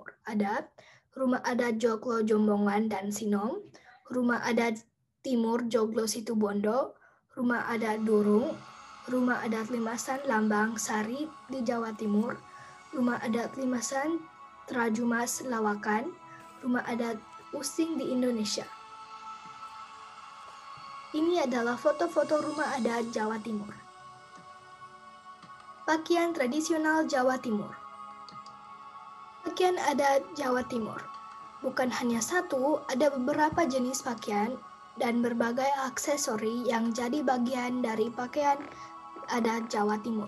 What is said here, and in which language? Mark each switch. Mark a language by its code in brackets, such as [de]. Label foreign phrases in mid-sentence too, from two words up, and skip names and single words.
[id] Ada Rumah adat Joglo Jombongan dan Sinom, Rumah adat Timur Joglo Situbondo, Rumah adat Durung, Rumah adat Limasan Lambang Sari di Jawa Timur, Rumah adat Limasan Trajumas Lawakan, Rumah adat Using di Indonesia. Ini adalah foto-foto rumah adat Jawa Timur. Pakaian tradisional Jawa Timur. Pakaian adat Jawa Timur. Bukan hanya satu, ada beberapa jenis pakaian dan berbagai aksesori yang jadi bagian dari pakaian adat Jawa Timur.